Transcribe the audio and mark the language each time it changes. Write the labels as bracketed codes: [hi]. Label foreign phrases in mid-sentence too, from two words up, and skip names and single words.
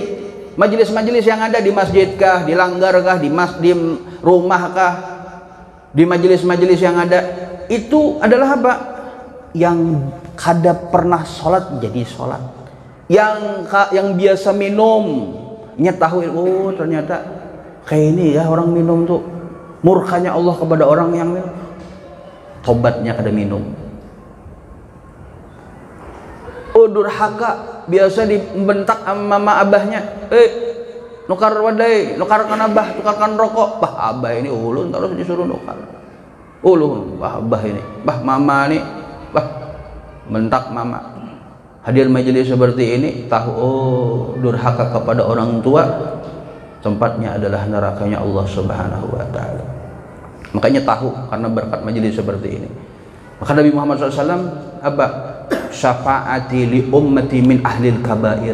[id] Majelis-majelis yang ada di masjidkah, di langgarkah, di rumahkah, di majelis-majelis yang ada, itu adalah apa? Yang kada pernah sholat jadi sholat, yang biasa minum nyetahui, oh ternyata kayak ini ya orang minum tuh, murkanya Allah kepada orang yang minum, [bjn] tobatnya kada minum. Oh durhaka, biasa dibentak sama mama abahnya, nukar wadai, nukarkan abah, tukarkan rokok, bah abah ini ulun terus disuruh nukar, ulun bah abah ini, bah mama ini, bah bentak mama. [id] Hadir majelis seperti ini, tahu oh durhaka kepada orang tua, tempatnya adalah nerakanya Allah [ar] سبحانه وتعالى. [id] Makanya tahu karena berkat majelis seperti ini. Maka Nabi Muhammad SAW apa? [ar] شفاعتي لأمتي من أهل الكبائر.